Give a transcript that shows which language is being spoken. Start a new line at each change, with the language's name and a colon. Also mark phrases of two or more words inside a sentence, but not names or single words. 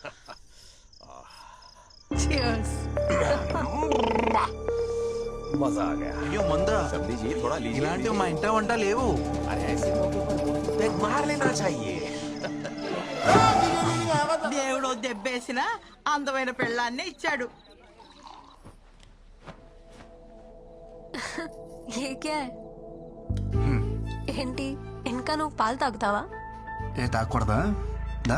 Hindi: मजा आ गया.
Telugu: అయ్యో మందా
Hindi: सब लीजिए, थोड़ा लीजिए.
Telugu: ఇలాంటివి మా ఇంట వంట లేవు.
Hindi: अरे ऐसे मौके पर एक मार लेना चाहिए.
Telugu: దేవుడు దెబ్బేసిన అందమైన పెళ్ళాన్నే ఇచ్చాడు. ఏంటి ఇంకా నువ్వు పాలు తాగుతావా? ఏ తాగకూడదా? దా